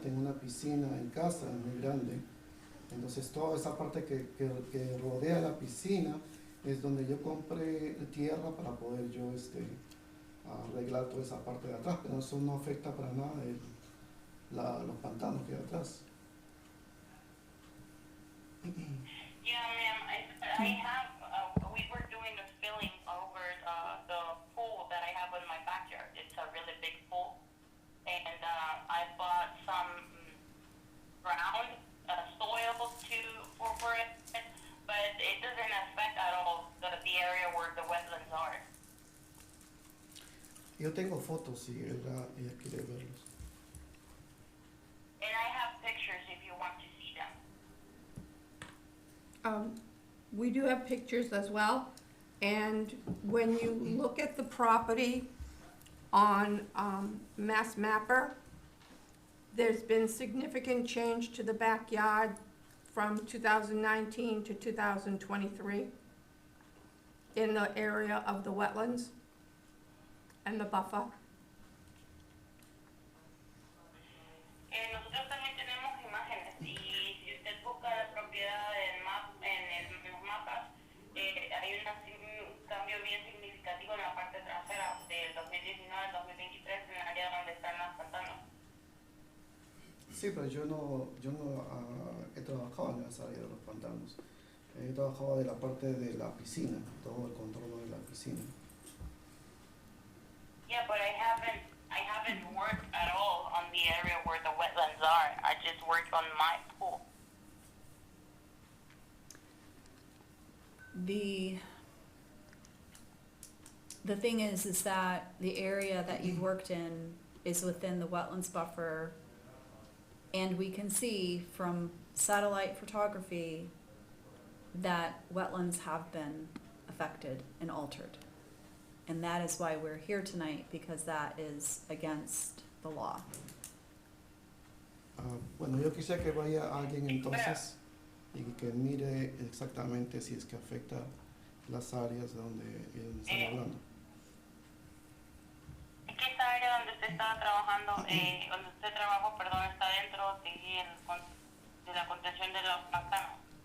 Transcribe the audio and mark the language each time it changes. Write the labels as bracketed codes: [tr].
[es] Tengo una piscina en casa muy grande. Entonces toda esa parte que rodea la piscina es donde yo compré tierra para poder yo arreglar toda esa parte de atrás, pero eso no afecta para nada los pantanos que hay atrás. [en] Yeah, ma'am, I have, we were doing a filling over the pool that I have in my backyard. It's a really big pool. And, I bought some ground, soil for it, but it doesn't affect at all the area where the wetlands are. [es] Yo tengo fotos si ella quiere verlos. [en] And I have pictures if you want to see them. We do have pictures as well, and when you look at the property on Mass Mapper, there's been significant change to the backyard from 2019 to 2023 in the area of the wetlands and the buffer. [es] Nosotros también tenemos imágenes y si usted busca la propiedad en los mapas, hay un cambio bien significativo en la parte trasera del 2019 al 2023 en el área donde están los pantanos. Sí, pero yo no he trabajado en esa área de los pantanos. He trabajado de la parte de la piscina, todo el control de la piscina. [en] Yeah, but I haven't worked at all on the area where the wetlands are. I just worked on my pool. The thing is that the area that you've worked in is within the wetlands buffer, and we can see from satellite photography that wetlands have been affected and altered. And that is why we're here tonight, because that is against the law. [es] Bueno, yo quisiera que vaya alguien entonces y que mire exactamente si es que afecta las áreas donde están hablando. Es que esta área donde usted estaba trabajando, donde usted trabajó, perdón, está dentro de la contención de los pantanos.